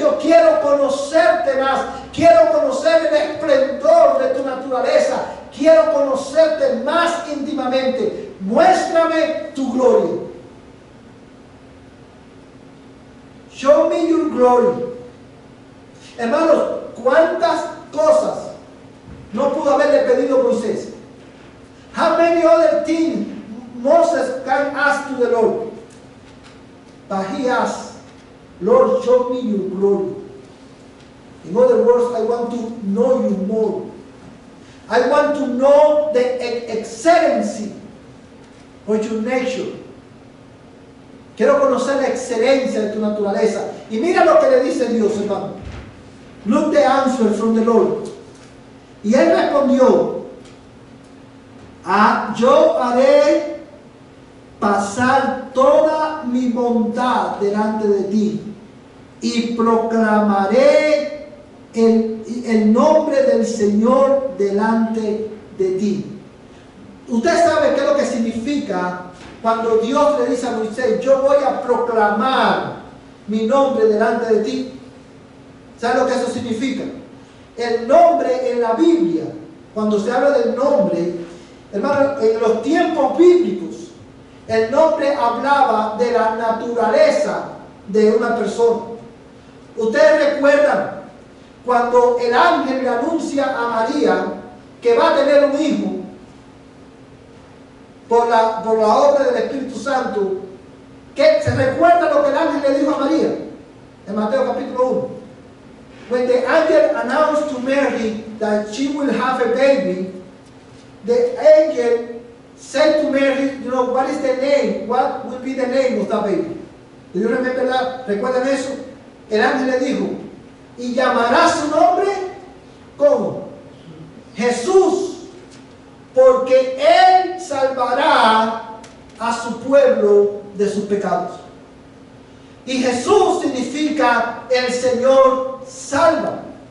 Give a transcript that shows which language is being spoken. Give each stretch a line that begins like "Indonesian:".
Spanish: Yo quiero conocerte más, quiero conocer el esplendor de tu naturaleza, quiero conocerte más íntimamente. Muéstrame tu gloria.
English: Show me your glory.
Spanish: Hermanos, ¿cuántas cosas no pudo haberle pedido a Moisés.
English: How many other things Moses can ask to the Lord? But he asked, Lord, show me your glory. In other words, I want to know you more. I want to know the excellency of your nature.
Spanish: Quiero conocer la excelencia de tu naturaleza. Y mira lo que le dice Dios, hermano.
English: Look the answer from the Lord.
Spanish: Y él respondió, yo haré pasar toda mi bondad delante de ti y proclamaré el nombre del Señor delante de ti. Usted sabe qué es lo que significa cuando Dios le dice a Moisés, yo voy a proclamar mi nombre delante de ti. ¿Sabe lo que eso significa? El nombre en la Biblia, cuando se habla del nombre, hermano, en los tiempos bíblicos, el nombre hablaba de la naturaleza de una persona. Ustedes recuerdan cuando el ángel le anuncia a María que va a tener un hijo por la obra del Espíritu Santo. ¿Se recuerda lo que el ángel le dijo a María? En Mateo capítulo 1.
English: When the angel announced to Mary that she will have a baby, the angel said to Mary, you know, what is the name? What will be the name of that baby? Do you remember that?
Spanish: ¿Recuerdan eso? El ángel le dijo, y llamará su nombre, ¿cómo? Jesús, porque Él salvará a su pueblo de sus pecados. Y Jesús significa el Señor salva.